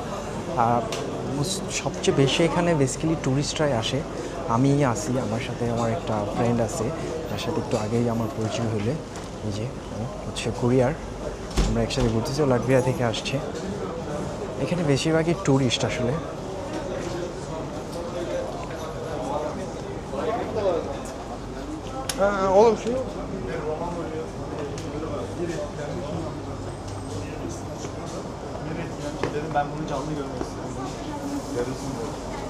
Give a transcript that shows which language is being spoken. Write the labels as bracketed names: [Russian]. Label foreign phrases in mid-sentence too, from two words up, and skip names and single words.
[Bangla] সবচেয়ে বেশি এখানে বেসিক্যালি ট্যুরিস্টরাই আসে। আমি আসি, আমার সাথে আমার একটা ফ্রেন্ড আছে যার সাথে একটু আগেই আমার পরিচয় হলে। এই যে ও হচ্ছে কোরিয়ার, আমরা একসাথে ঘুরতেছি, লাটভিয়া থেকে আসছে। এখানে বেশিরভাগই ট্যুরিস্ট আসলে। [Turkish] Oğlum şu dedim ben bunu canlı görmek istiyorum. Yarısını.